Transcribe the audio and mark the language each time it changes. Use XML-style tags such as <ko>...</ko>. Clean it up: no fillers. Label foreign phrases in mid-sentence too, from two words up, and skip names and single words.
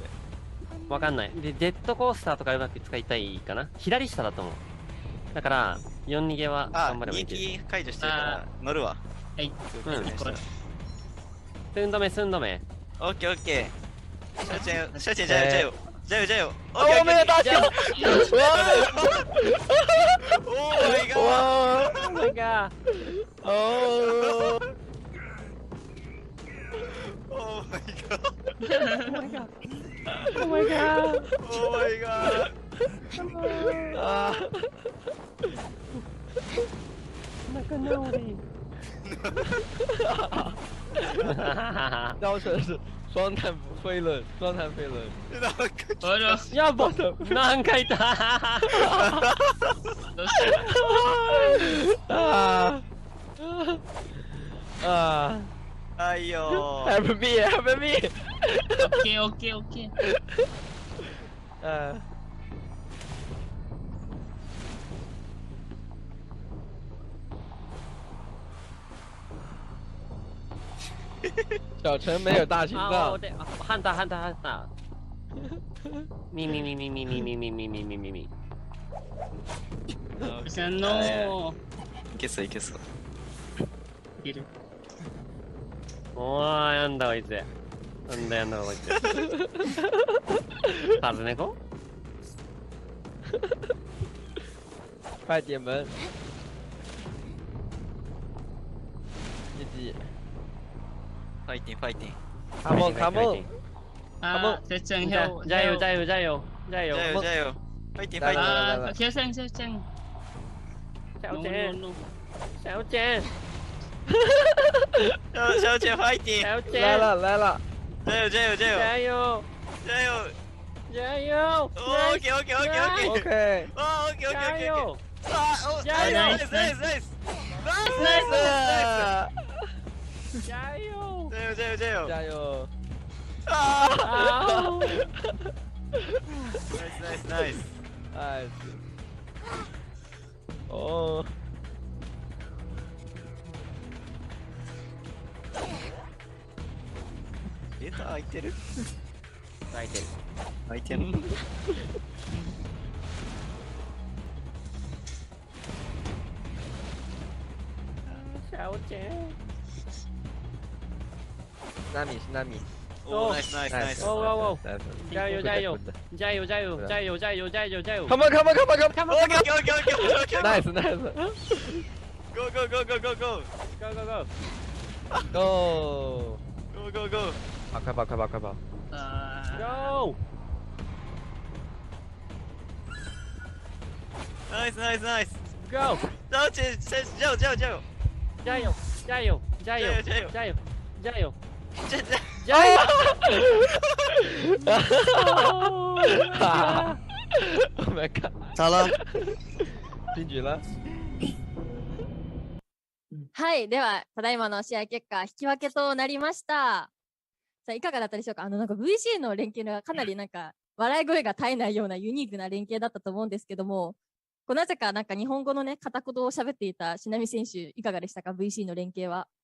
<ja>わかんない。で、ジェットコースターとかうまく使いたいかな。左下だと思う。だから、4逃げは頑張ればいいけど。人気解除してるから乗るわ。はい。これ。寸止め。オッケー。シャチェン、</ja> <zh>加油。我没有大枪！</zh> <en>Oh my god! Oh my god!</en> <ja>仲直り。</ja> <zh>标准是双弹飞轮。</zh> <ja>やば何回いたはいよ。</ja> <en>Help me! OK。</en> <zh>小陈没有大心脏。</zh> <ja>ハンター。ミ。さんの。いけそう。いける。おー、なんだこいつ。カズネコ？</ja> <zh>快点门！业绩。</zh> <ja>ファイティン。</ja> <en>Come on！</en> <ja>あ、せっちゃん、</ja> <zh>加油！</zh> <ja>ファイティン。あ、キヨさん。</ja> <zh>小健，小健，小姐 fighting，小健，来了来了，加油加油加油加油，加油！加油</zh> <en>！OK OK OK OK OK，哦 OK OK</en> <zh>加</zh> <en>OK</en> <zh>油，啊哦加油</zh> <en>nice nice nice nice nice</en> <zh>加油，加油加油加油加油！啊好，</zh> <en>！Nice nice nice，哎，哦，</en> <ja>開いてる開いてる。開いてる</ja> <zh>小健，纳米是纳米，</zh> <ja>おーナイスナイスナイスおおおおナイス</ja> <zh>加油加油加油加油加油加油加油加油！</zh> <en>Come on come on come on come on！ OK OK OK OK OK Nice nice。 Go go go go go go Go go go！ Go！ Go go go！</en> <zh>好，快跑快跑快跑！</zh> <en>Go！ Nice nice nice！ Go！</en> <zh>小姐加油加油加油！加油加油加油加油加油加油这加油！</zh> <en>Oh my god！</en> <zh>咋了？进局了。</zh> <ja>はい、では、ただいまの試合結果、引き分けとなりました。さあ、いかがだったでしょうか。なんか VC の連携がかなりなんか、笑い声が絶えないようなユニークな連携だったと思うんですけども、なぜかなんか日本語のね、片言を喋っていたしなみ選手、いかがでしたか、VC の連携は。</ja>